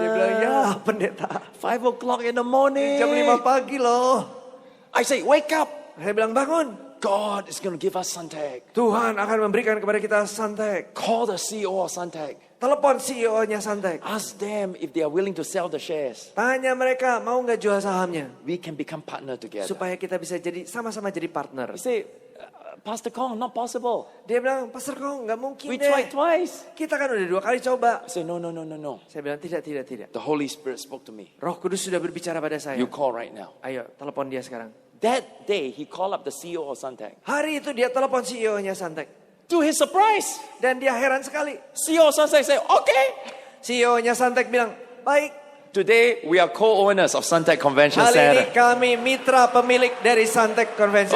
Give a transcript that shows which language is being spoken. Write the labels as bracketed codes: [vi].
[id] Dia bilang, ya pendeta. [en] 5 o'clock in the morning. [id] Jam 5 pagi loh. [en] I say, wake up. [id] Saya bilang, bangun. [en] God is going to give us Suntec. [id] Tuhan akan memberikan kepada kita Suntec. [en] Call the CEO of Suntec. [id] Telepon CEO-nya Suntec. [en] Ask them if they are willing to sell the shares. [id] Tanya mereka, mau nggak jual sahamnya? [en] We can become partner together. [id] Supaya kita bisa jadi sama-sama jadi partner. [en] He say, Pastor Kong, not possible. [id] Dia bilang, Pastor Kong, nggak mungkin [en] We [id] deh. [en] tried twice. [id] Kita kan udah 2 kali coba. [en] I say, no. [id] Saya bilang, tidak. [en] The Holy Spirit spoke to me. [id] Roh Kudus sudah berbicara pada saya. [en] You call right now. [id] Ayo, telepon dia sekarang. [en] That day, he called up the CEO of Suntec. [id] Hari itu dia telepon CEO-nya Suntec. [en] To his surprise, [id] Dan dia heran sekali. [en] CEO of Suntec said, okay. [id] CEO-nya Suntec bilang, baik. [en] Today, we are co-owners of Suntec Convention [id] Hari ini [en] Center. [id] kami mitra pemilik dari Suntec Convention